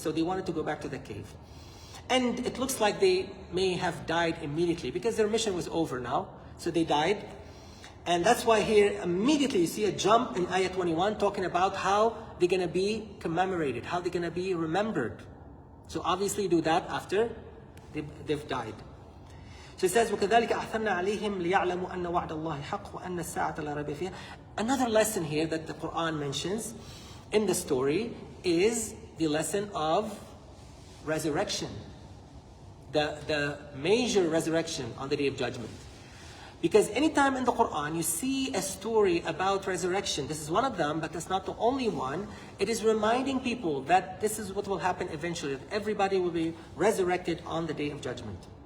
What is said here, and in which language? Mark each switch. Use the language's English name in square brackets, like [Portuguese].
[English] So they wanted to go back to the cave. And it looks like they may have died immediately because their mission was over now. So they died. And that's why here immediately you see a jump in Ayah 21 talking about how they're going to be commemorated, how they're going to be remembered. So obviously you do that after they've died. So it says, [Arabic] وَكَذَلِكَ أَحْثَرْنَا عَلَيْهِمْ لِيَعْلَمُوا أَنَّ وَعْدَ اللَّهِ حَقٌّ وَأَنَّ السَّاعَةَ لَا رَيْبَ فِيهَا. [English] Another lesson here that the Quran mentions in the story is the lesson of resurrection. The major resurrection on the Day of Judgment. Because anytime in the Quran you see a story about resurrection, this is one of them, but that's not the only one, it is reminding people that this is what will happen eventually, that everybody will be resurrected on the Day of Judgment.